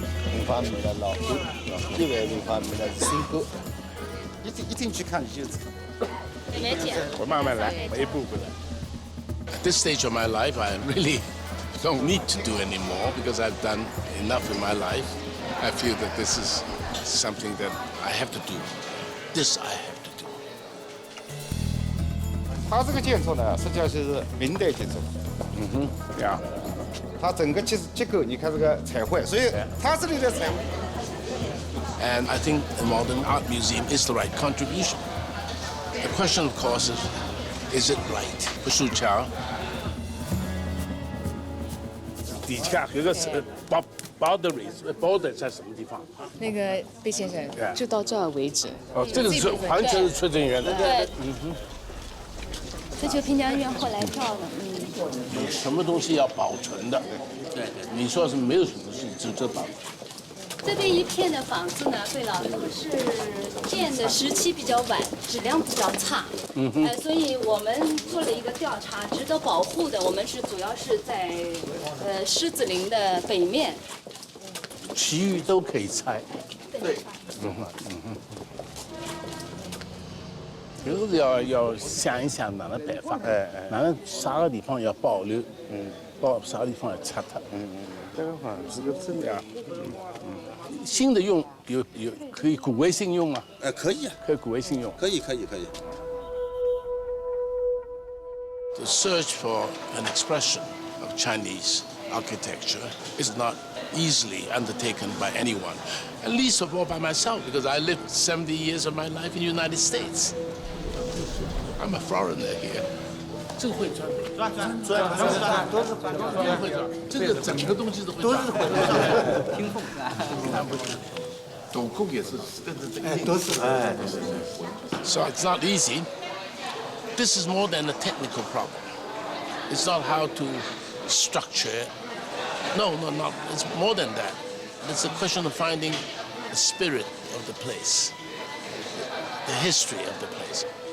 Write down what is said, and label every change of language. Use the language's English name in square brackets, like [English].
[Chinese] 平方米的老沟，600平方米的是深沟，一进去看你就知道。我慢慢来，我一步步来。 [English] At this stage of my life, I really don't need to do anymore because I've done enough in my life. I feel that this is something that I have to do. This I have to do. [Chinese] 它这个建筑呢，实际上就是明代建筑。对啊。它整个结构，你看这个彩绘，所以它这里的彩绘。 [English] And I think a modern art museum is the right contribution. The question, of course, is it right? [Chinese] 不树桥。底下这个是 border 在什么地方？那个贝先生，就到这儿为止。哦，这个是完全是崔正元的。对。这就平江院后来跳的。有什么东西要保存的？对，你说是没有什么东西值得保存。这边一片的房子呢，对了，是建的时期比较晚，质量比较差。所以我们做了一个调查，值得保护的，我们主要是在狮子林的北面。其余都可以拆。对。就是要想一想哪能办法，哪能啥个地方要保留，啥个地方要拆它。这个房子个质量，新的用有可以古为新用啊？可以啊，可以古为新用。可以。 [English] The search for an expression of Chinese architecture is not easily undertaken by anyone, and least of all by myself, because I lived 70 years of my life in the United States. I'm a foreigner here. [Chinese] 这个会转，都是会转。这个整个东西都会转。听缝斗拱也是跟着这个。都是。 [English] So it's not easy. This is more than a technical problem. It's not how to structure. No, not. It's more than that. It's a question of finding the spirit of the place, the history of the place.